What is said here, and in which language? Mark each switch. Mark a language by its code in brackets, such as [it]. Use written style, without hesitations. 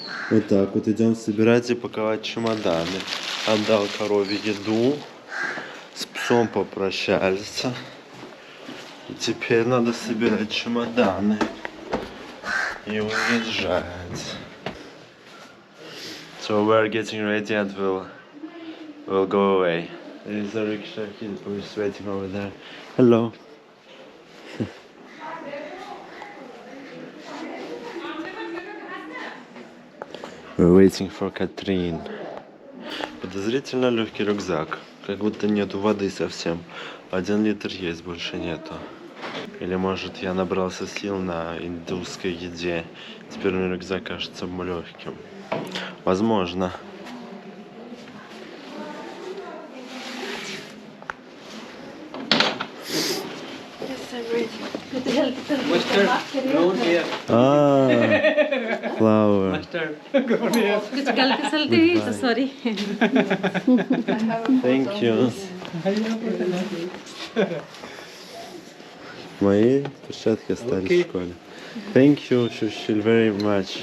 [ru] Вот так вот идем собирать и паковать чемоданы. Отдал корове еду, с псом попрощались. И теперь надо собирать чемоданы и уезжать. [en] So we're getting ready and we'll go away. There is a rickshaw, he's waiting over there. Hello. We're waiting for Katrine. [ru] Подозрительно легкий рюкзак. Как будто нету воды совсем. 1 литр есть, больше нету. Или может я набрался сил на индусской еде. Теперь мне рюкзак кажется легким. Возможно. [en] Mustard grown here. Ah, flower. Mustard grown here. Sorry. Thank you. [ru] Мои перчатки остались в школе. [en] Thank you, Shushil, very much.